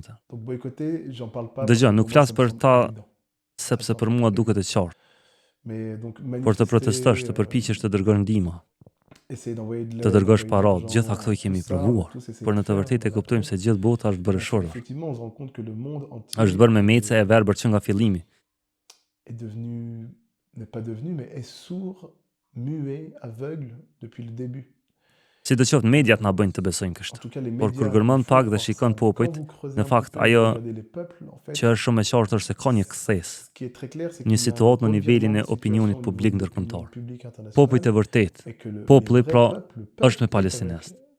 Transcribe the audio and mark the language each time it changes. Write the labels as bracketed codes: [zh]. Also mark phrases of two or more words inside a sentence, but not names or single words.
[sq] Dëgjoj, nuk flas për ta sepse për mua duket e qartë. Por të protestosh, të përpiqesh të dërgosh ndihmë, të dërgosh para, gjitha këto i kemi provuar, por në të vërtetë e kuptojmë se gjithë bota është bërë shorë. Është bërë me mece e verbër që nga fillimi. [fr] Muet, aveugle depuis le début. [sq] Sidoqoftë mediat na bëjnë të besojmë kështu. Por kur gërmon pak dhe shikon popujt, në fakt ajo që është shumë e qartë është se ka një kthesë, një situatë në nivelin e opinionit publik ndërkombëtar. Popujt e vërtet, populli pra është me palestinest.